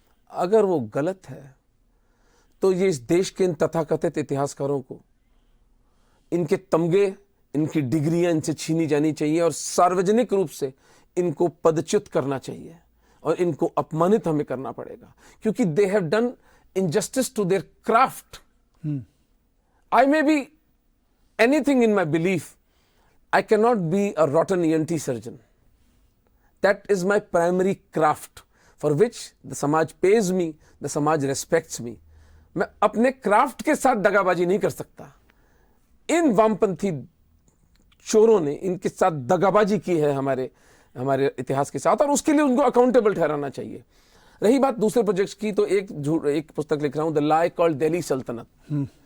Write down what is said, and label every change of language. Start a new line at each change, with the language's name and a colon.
Hindi: अगर वो गलत है, तो ये इस देश के इन तथाकथित इतिहासकारों को इनके तमगे, इनकी डिग्रियां इनसे छीनी जानी चाहिए और सार्वजनिक रूप से इनको पदच्युत करना चाहिए और इनको अपमानित हमें करना पड़ेगा, क्योंकि
English: They have done injustice to their craft. I may be anything in my belief. I cannot be a rotten ENT surgeon. That is my primary craft for which the samaj pays me, the samaj respects me.
Hindi: मैं अपने craft के साथ दगाबाजी नहीं कर सकता। इन वामपंथी चोरों ने इनके साथ दगाबाजी की है हमारे इतिहास के साथ, और उसके लिए उनको अकाउंटेबल ठहराना चाहिए। रही बात दूसरे प्रोजेक्ट्स की, तो एक पुस्तक लिख रहा हूं, द लाई कॉल्ड दिल्ली सल्तनत।